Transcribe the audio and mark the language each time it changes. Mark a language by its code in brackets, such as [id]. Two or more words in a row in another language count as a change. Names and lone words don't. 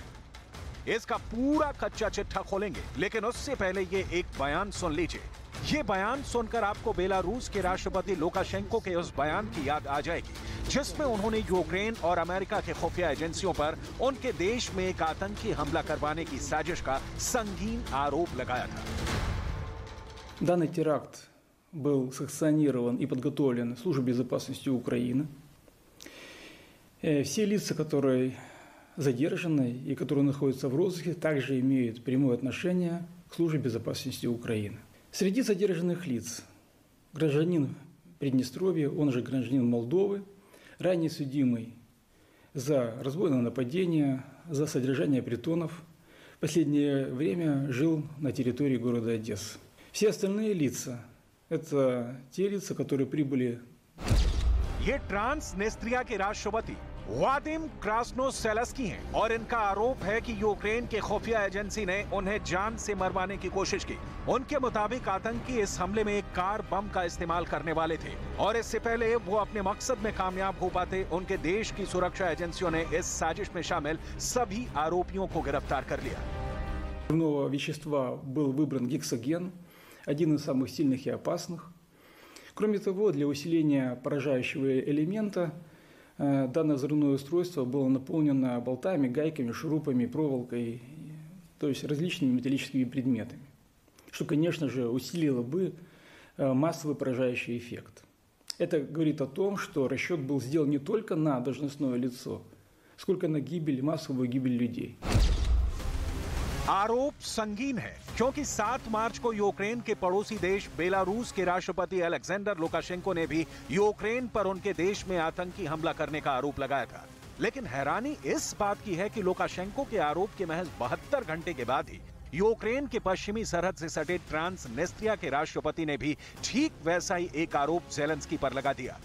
[hi] इसका पूरा कच्चा चिट्ठा खोलेंगे, लेकिन उससे पहले ये एक बयान सुन लीजिए। ये बयान सुनकर आपको बेलारूस के राष्ट्रपति लुकाशेंको के उस बयान की याद आ जाएगी जिसमें उन्होंने यूक्रेन और अमेरिका के खुफिया एजेंसियों पर उनके देश में एक आतंकी हमला करवाने की साजिश का संगीन आरोप लगाया था। [ru] Данный теракт был санкционирован и подготовлен Службой безопасности Украины. Все лица, которые задержаны и которые находятся в розыске, также имеют прямое отношение к Службе безопасности Украины. Среди задержанных лиц гражданин Приднестровья, он же гражданин Молдовы, ранее судимый за разбойное нападение, за содержание притонов, в последнее время жил на территории города Одессы. Все остальные лица – это те лица, которые прибыли. [hi] ये ट्रांसनिस्ट्रिया के राष्ट्रपति वादिम क्रास्नोसेल्स्की हैं और इनका आरोप है कि यूक्रेन के खुफिया एजेंसी ने उन्हें जान से मरवाने की कोशिश की। उनके मुताबिक आतंकी इस हमले में एक कार बम का इस्तेमाल करने वाले थे और इससे पहले वो अपने मकसद में कामयाब हो पाते उनके देश की सुरक्षा एजेंसियों ने इस साजिश में शामिल सभी आरोपियों को गिरफ्तार कर लिया। [ru] Взрывного вещества был выбран гексоген, один из самых сильных и опасных. Кроме того, для усиления поражающего элемента данное взрывное устройство было наполнено болтами, гайками, шурупами, проволокой, то есть различными металлическими предметами. что, конечно же, усилило бы массовый поражающий эффект. Это говорит о том, что расчет был сделан не только на должностное лицо, сколько на гибель, массовую гибель людей. [hi] आरोप संगीन है क्योंकि 7 मार्च को यूक्रेन के पड़ोसी देश बेलारूस के राष्ट्रपति अलेक्जेंडर लुकाशेंको ने भी यूक्रेन पर उनके देश में आतंकी हमला करने का आरोप लगाया था। लेकिन हैरानी इस बात की है कि लुकाशेंको के आरोप के महज 72 घंटे के बाद ही यूक्रेन के पश्चिमी सरहद से सटे ट्रांसनिस्त्रिया के राष्ट्रपति ने भी ठीक वैसा ही एक आरोप ज़ेलेंस्की पर लगा दिया।